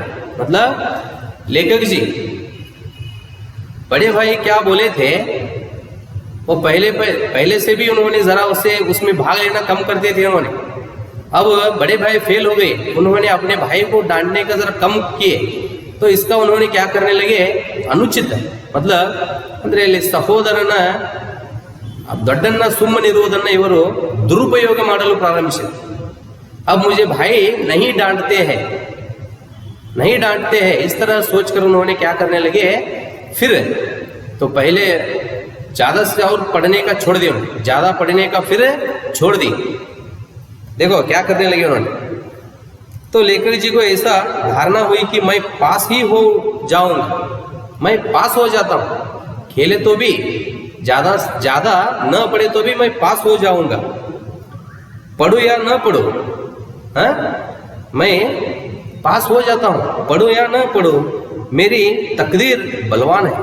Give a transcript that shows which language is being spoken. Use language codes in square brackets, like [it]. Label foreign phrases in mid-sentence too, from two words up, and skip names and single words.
[hi] मतलब लेखक जी बड़े भाई क्या बोले थे, वो पहले से भी उन्होंने जरा उसमें भाग लेना कम करते थे उन्होंने। अब बड़े भाई फेल हो गए, उन्होंने अपने भाई को डांटने का जरा कम किए, तो इसका उन्होंने क्या करने लगे, अनुचित मतलब [kn] ಅಂದ್ರೆ ಇಲ್ಲಿ ಸಹೋದರನ ದೊಡ್ಡನ್ನ ಸುಮ್ಮನಿರುವುದನ್ನು ಇವರು ದುರುಪಯೋಗ ಮಾಡಲು ಪ್ರಾರಂಭಿಸಿದರು. [hi] अब मुझे भाई नहीं डांटते हैं, नहीं डांटते हैं, इस तरह सोचकर उन्होंने क्या करने लगे, फिर तो पहले ज्यादा से और पढ़ने का छोड़ दिया, ज्यादा पढ़ने का फिर छोड़ दी. देखो क्या करने लगे उन्होंने. तो लेकर जी को ऐसा धारणा हुई कि मैं पास ही हो जाऊंगा, मैं पास हो जाता हूं, खेले तो भी ज्यादा ज्यादा न पढ़े तो भी मैं पास हो जाऊंगा, पढ़ू या न पढ़ू, हाँ मैं पास हो जाता हूं, पढ़ू या न पढ़ू, मेरी तकदीर बलवान है.